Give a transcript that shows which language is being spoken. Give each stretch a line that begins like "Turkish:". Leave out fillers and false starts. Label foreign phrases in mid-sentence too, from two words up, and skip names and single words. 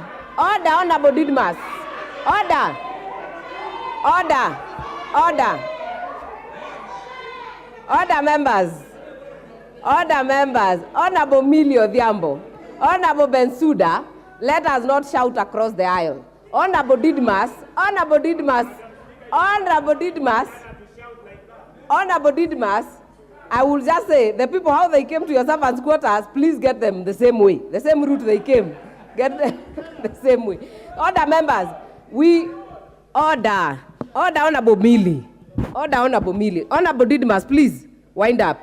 English: Order, Honorable Didmas. Order. Order. Order. Order members. Order members. Honorable Milio Diambo. Honorable Bensouda, let us not shout across the aisle. Honorable Didmas. Honorable Didmas. Honorable Didmas. Honorable Didmas. I will just say, the people, how they came to your servants' quarters, please get them the same way, the same route they came. Get them the same way. Order members, we order. Order, Honorable Millie. Order, Honorable Millie. Honorable Didmas, please, wind up.